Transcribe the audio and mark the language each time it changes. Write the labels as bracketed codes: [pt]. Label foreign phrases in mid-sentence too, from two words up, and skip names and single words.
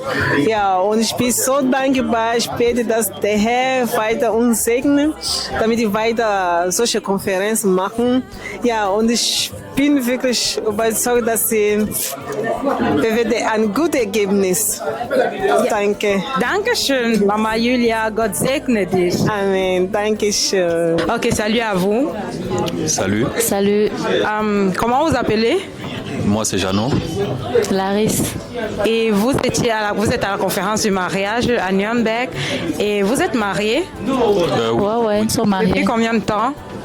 [de] Ja, und ich bin so dankbar, ich bete, dass der Herr weiter uns segnet, damit wir weiter solche Konferenzen machen. Ja, und ich bin wirklich überzeugt, dass wir werden ein gutes Ergebnis. Danke. Dankeschön, Mama Julia. Gott segne dich. Amen. Dankeschön. [fr] Ok, salut à vous. Salut, Salut, Comment vous appelez? moi c'est Jeannot. Larisse. Et vous êtes à la conférence du mariage à Nürnberg et vous êtes mariés Ouais, nous sommes depuis mariés. combien de temps?